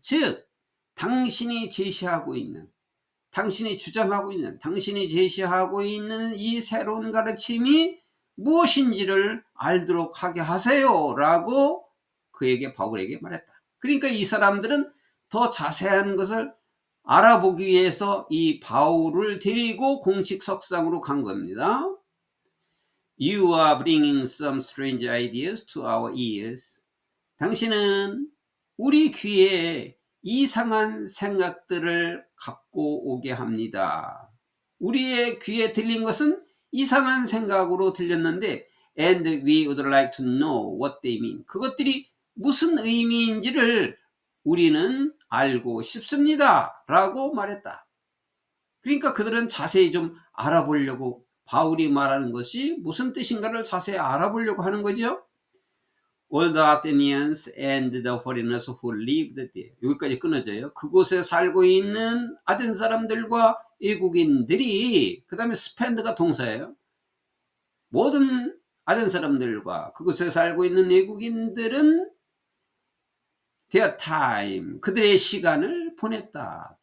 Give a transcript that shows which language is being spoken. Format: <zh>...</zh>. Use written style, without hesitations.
<ko>즉 당신이 제시하고 있는, 당신이 주장하고 있는, 당신이 제시하고 있는 이 새로운 가르침이 무엇인지를 알도록 하게 하세요 라고 그에게 바울에게 말했다. 그러니까 이 사람들은 더 자세한 것을 알아보기 위해서 이 바울을 데리고 공식 석상으로 간 겁니다.</ko> <en>You are bringing some strange ideas to our ears.</en> <ko>당신은 우리 귀에 이상한 생각들을 갖고 오게 합니다. 우리의 귀에 들린 것은 이상한 생각으로 들렸는데</ko> <en>and we would like to know what they mean.</en> <ko>그것들이 무슨 의미인지를 우리는 알고 싶습니다 라고 말했다. 그러니까 그들은 자세히 좀 알아보려고, 바울이 말하는 것이 무슨 뜻인가를 자세히 알아보려고 하는 거죠.</ko> <en>All the Athenians and the foreigners who lived there.</en> <ko>여기까지 끊어져요. 그곳에 살고 있는 아덴 사람들과 외국인들이, 그 다음에 spend가 동사예요. 모든 아덴 사람들과 그곳에 살고 있는 외국인들은</ko> <en>their time,</en> <ko>그들의 시간을 보냈다.</ko>